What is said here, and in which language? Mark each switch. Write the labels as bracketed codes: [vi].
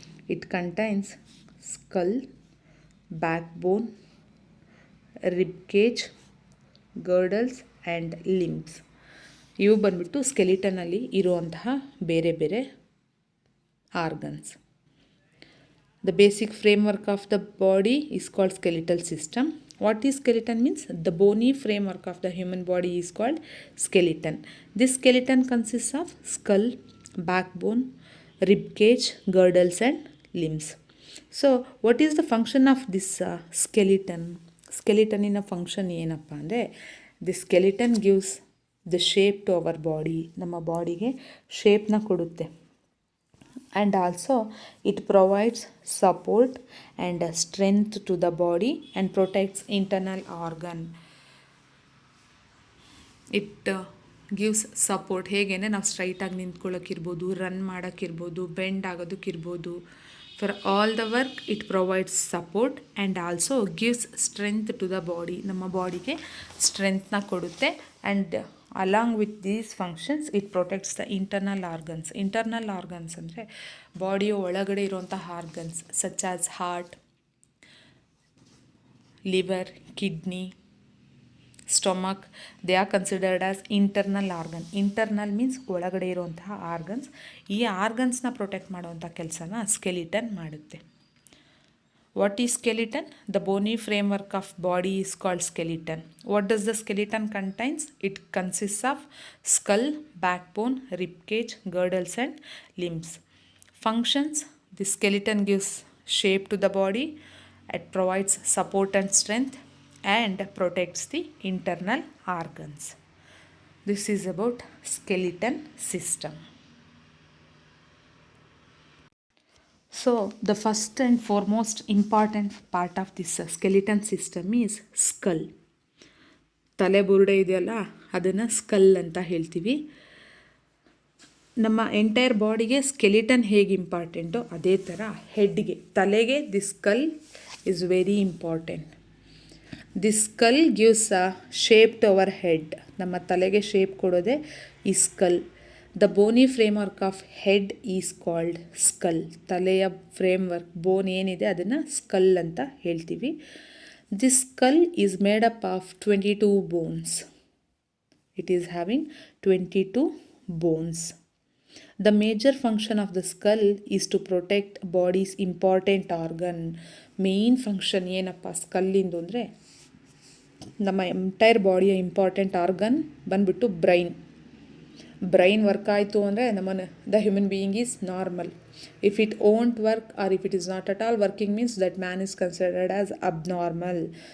[en] It contains skull, backbone, rib cage, girdles and limbs. [kn] ಇವು ಬಂದ್ಬಿಟ್ಟು ಸ್ಕೆಲಿಟನಲ್ಲಿ ಇರುವಂತಹ ಬೇರೆ ಬೇರೆ organs. [en] The basic framework of the body is called skeletal system. What is skeleton means? The bony framework of the human body is called skeleton. This skeleton consists of skull, backbone, rib cage, girdles and limbs. So what is the function of this skeleton? Skeleton in a function [kn] ಏನಪ್ಪ ಅಂದರೆ [en] the skeleton gives the shape to our body. [kn] ನಮ್ಮ ಬಾಡಿಗೆ ಶೇಪ್ನ ಕೊಡುತ್ತೆ. [en] And also it provides support and strength to the body and protects internal organ. It gives support. [kn] ಹೇಗೆ ನಾವು ಸ್ಟ್ರೈಟಾಗಿ ನಿಂತ್ಕೊಳ್ಳೋಕ್ಕಿರ್ಬೋದು, run ಮಾಡೋಕ್ಕಿರ್ಬೋದು, bend ಆಗೋದಕ್ಕಿರ್ಬೋದು. [en] For all the work it provides support and also gives strength to the body. [kn] ನಮ್ಮ ಬಾಡಿಗೆ ಸ್ಟ್ರೆಂತ್ನ ಕೊಡುತ್ತೆ. [en] And along with these functions it protects the internal organs. [kn] Internal organs ಅಂದರೆ ಬಾಡಿಯ ಒಳಗಡೆ ಇರುವಂತಹ organs such as heart, liver, kidney, stomach. [en] They are considered as internal organ. Internal means [kn] ಒಳಗಡೆ ಇರುವಂತಹ organs. ಈ ಆರ್ಗನ್ಸ್ನ protect ಮಾಡುವಂಥ ಕೆಲಸನ ಸ್ಕೆಲಿಟನ್ ಮಾಡುತ್ತೆ. [en] What is skeleton? The bony framework of body is called skeleton. What does the skeleton contains? It consists of skull, backbone, rib cage, girdles and limbs. Functions: the skeleton gives shape to the body, it provides support and strength and protects the internal organs. This is about skeleton system. So the first and foremost important part of this skeleton system is skull. [kn] ತಲೆ ಬುರುಡೆ ಇದೆಯಲ್ಲ ಅದನ್ನು skull ಅಂತ ಹೇಳ್ತೀವಿ. ನಮ್ಮ entire ಬಾಡಿಗೆ skeleton ಹೇಗೆ ಇಂಪಾರ್ಟೆಂಟೋ ಅದೇ ಥರ ಹೆಡ್ಗೆ, ತಲೆಗೆ [en] The skull is very important. This skull gives a shape to our head. [kn] ನಮ್ಮ ತಲೆಗೆ ಶೇಪ್ ಕೊಡೋದೇ ಈ skull. [en] The bony framework of head is called skull. [kn] ತಲೆಯ ಫ್ರೇಮ್ವರ್ಕ್ ಬೋನ್ ಏನಿದೆ ಅದನ್ನು ಸ್ಕಲ್ ಅಂತ ಹೇಳ್ತೀವಿ. [en] This skull is made up of 22 bones. It is having 22 bones. The major function of the skull is to protect body's important organ. [kn] Main function ಏನಪ್ಪ ಸ್ಕಲ್ಲಿಂದು ಅಂದರೆ ನಮ್ಮ entire ಬಾಡಿಯ important organ ಬಂದ್ಬಿಟ್ಟು brain work ಆಯಿತು ಅಂದರೆ [en] The human being is normal. If it won't work or if it is not at all working means that man is considered as abnormal.